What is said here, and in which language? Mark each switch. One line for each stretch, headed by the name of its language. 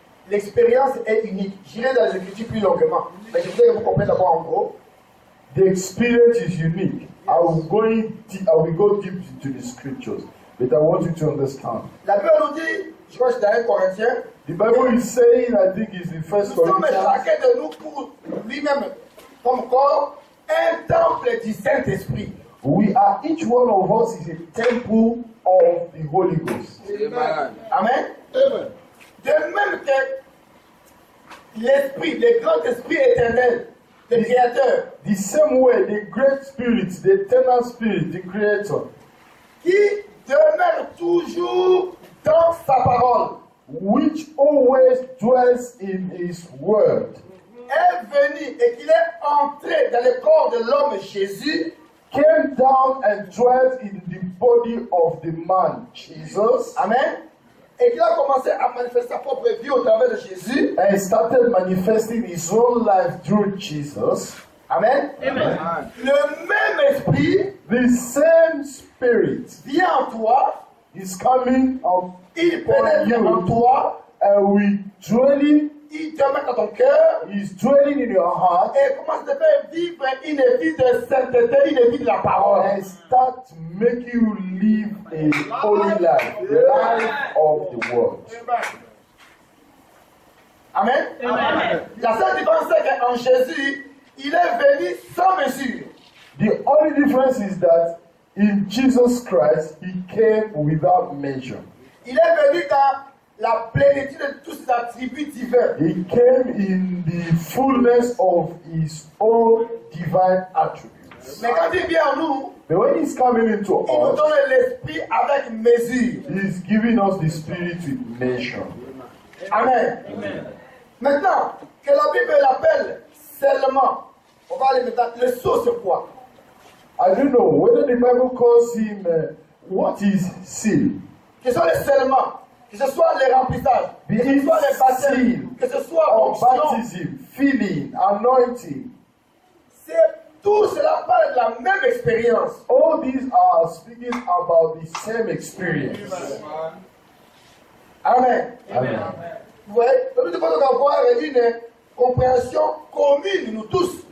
French: L'expérience est unique. J'irai dans les Écritures plus longuement. Mais je voudrais que vous compreniez d'abord en gros.
English: The experience is unique. I will go deep into the scriptures, but I want you to understand.
French: La Bible nous dit, je crois que c'est dans 1 Corinthiens,
English: The Bible is saying, I think it's the First
French: nous sommes
English: Corinthians,
French: chacun de nous pour lui-même, comme corps, un temple du Saint-Esprit.
English: we are, each one of us is a temple of the Holy Ghost. Amen. Amen.
French: De même que l'Esprit, le grand Esprit éternel, le Créateur,
English: The same way, the great spirit, the eternal spirit, the creator,
French: qui demeure toujours dans sa parole,
English: which always dwells in his word,
French: est venu et qu'il est entré dans le corps de l'homme Jésus,
English: came down and dwelt in the body of the man Jesus,
French: amen, et qu'il a commencé à manifester sa propre vie au travers de Jésus,
English: and started manifesting his own life through Jesus. amen. Amen.
French: Le même esprit
English: The same spirit
French: vient en toi,
English: is coming up
French: il pénètre en toi,
English: and dwelling,
French: il demeure dans ton cœur
English: is dwelling in your heart
French: et commence à te faire vivre une vie de sainteté, une vie de la parole.
English: and start making you live a holy life, the life of the world. Amen. Amen.
French: La seule différence c'est qu'en Jésus, il est venu sans mesure.
English: The only difference is that in Jesus Christ, he came without measure.
French: Il est venu dans la plénitude de tous ses attributs divins.
English: He came in the fullness of his own divine attributes.
French: Mais quand il vient en nous,
English: But when he's coming into
French: il nous
English: us,
French: donne l'esprit avec mesure.
English: he's giving us the spirit with measure. Amen. Amen.
French: Maintenant, que la Bible l'appelle seulement, on va aller maintenant, le sceau c'est quoi?
English: I don't know whether the Bible calls him what is seal.
French: Que ce soit le scellement, que ce soit les remplissages, que ce soit les baptêmes, que ce soit
English: Or
French: l'onction,
English: baptism, filling, anointing.
French: c'est tout cela parle de la même expérience.
English: All these are speaking about the same experience. Amen. Amen.
French: Vous voyez, nous devons avoir compréhension commune, nous tous.